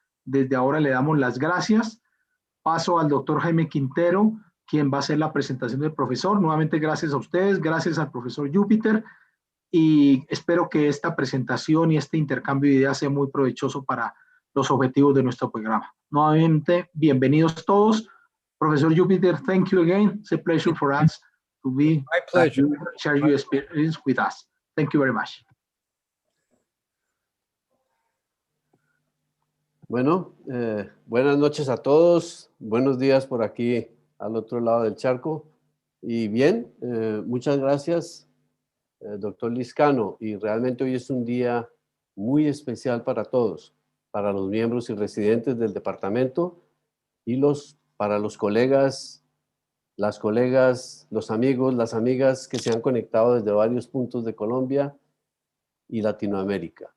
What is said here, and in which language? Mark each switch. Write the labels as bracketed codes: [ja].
[es] Desde ahora le damos las gracias. Paso al doctor Jaime Quintero, quien va a hacer la presentación del profesor. Nuevamente gracias a ustedes, gracias al profesor Jupiter, y espero que esta presentación y este intercambio de ideas sea muy provechoso para los objetivos de nuestro programa. Nuevamente, bienvenidos todos. [en] Professor Jupiter, thank you again. It's a pleasure for us to be My pleasure. share your experience with us. Thank you very much. [es] Bueno, buenas noches a todos. Buenos días por aquí al otro lado del charco. Y bien, muchas gracias, doctor Lizcano. Y realmente hoy es un día muy especial para todos, para los miembros y residentes del departamento y para los colegas, las colegas, los amigos, las amigas que se han conectado desde varios puntos de Colombia y Latinoamérica.